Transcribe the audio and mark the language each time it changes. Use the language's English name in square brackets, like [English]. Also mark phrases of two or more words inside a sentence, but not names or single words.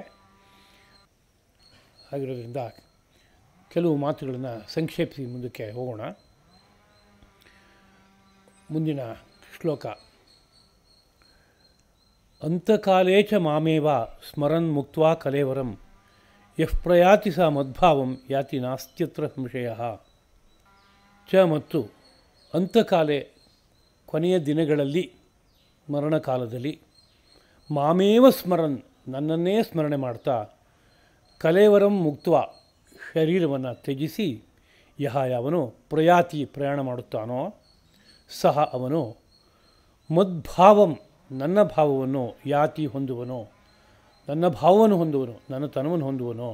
[Kannada] ಹಾಗಿರೋದ್ರಿಂದ ಕೆಲವು ಮಾತುಗಳನ್ನು ಸಂಕ್ಷೇಪಿಸಿ ಮುಂದಕ್ಕೆ ಹೋಗೋಣ. ಮುಂದಿನ ಶ್ಲೋಕ, [Sanskrit] ಅಂತಕಾಲೇ ಚ ಮಾಮೇವ ಸ್ಮರನ್ ಮುಕ್ತ್ವಾ ಕಲೇವರಂ ಯಃ ಪ್ರಯಾತಿ ಸ ಮದ್ಭಾವಂ ಯಾತಿ ನಾಸ್ತ್ಯತ್ರ ಸಂಶಯಃ. [Kannada] ಚ ಮತ್ತು ಅಂತಕಾಲೇ ಕೊನೆಯ ದಿನಗಳಲ್ಲಿ, ಮರಣಕಾಲದಲ್ಲಿ, [Sanskrit] ಮಾಮೇವ ಸ್ಮರನ್ [Kannada] ನನ್ನನ್ನೇ ಸ್ಮರಣೆ ಮಾಡ್ತಾ, [Sanskrit] ಕಲೇವರಂ ಮುಕ್ತ್ವಾ [Kannada] ಶರೀರವನ್ನು ತ್ಯಜಿಸಿ, ಯಹ ಯಾವನು ಪ್ರಯಾತಿ ಪ್ರಯಾಣ ಮಾಡುತ್ತಾನೋ, ಸಹ ಅವನು ಮದ್ಭಾವಂ ನನ್ನ ಭಾವವನ್ನು ಯಾತಿ ಹೊಂದುವನೋ, ನನ್ನ ಭಾವವನ್ನು ಹೊಂದುವನು, ನನ್ನ ತನವನ್ನು ಹೊಂದುವನೋ.